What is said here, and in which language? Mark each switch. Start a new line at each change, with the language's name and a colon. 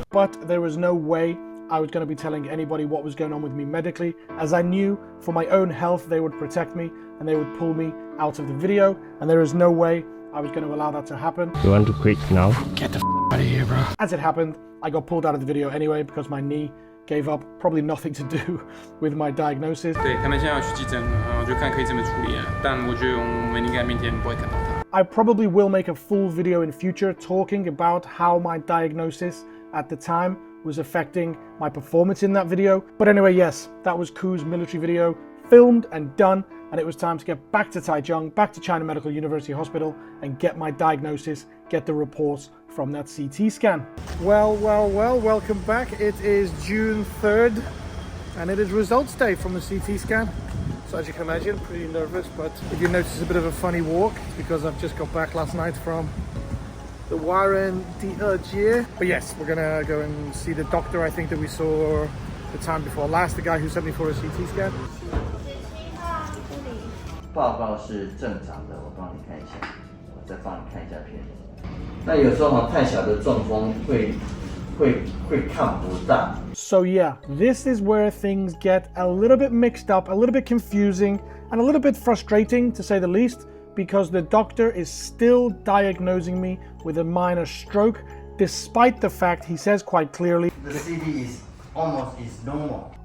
English: But there was no way I was going to be telling anybody what was going on with me medically, as I knew for my own health they would protect me and they would pull me out of the video, and there is no way I was going to allow that to happen. You want to quit now? Get the out of here, bro. As it happened, I got pulled out of the video anyway because my knee gave up, probably nothing to do with my diagnosis.
Chinese: 对，他们现在要去急诊，我就看可以怎么处理，但我觉得我们应该明天不会看到他。
English: I probably will make a full video in future talking about how my diagnosis at the time was affecting my performance in that video. But anyway, yes, that was Ku's military video, filmed and done, and it was time to get back to Taichung, back to China Medical University Hospital, and get my diagnosis, get the reports from that CT scan. Well, welcome back. It is June 3rd, and it is results day from the CT scan. So as you can imagine, pretty nervous, but if you notice a bit of a funny walk, it's because I've just got back last night from the Waren Diejie. But yes, we're gonna go and see the doctor I think that we saw the time before last, the guy who sent me for a CT scan.
Chinese: 报告是正常的，我帮你看一下，我再帮你看一下片子。那有时候太小的中风会看不到。
English: So yeah, this is where things get a little bit mixed up, a little bit confusing, and a little bit frustrating to say the least, because the doctor is still diagnosing me with a minor stroke, despite the fact he says quite clearly the CD is normal.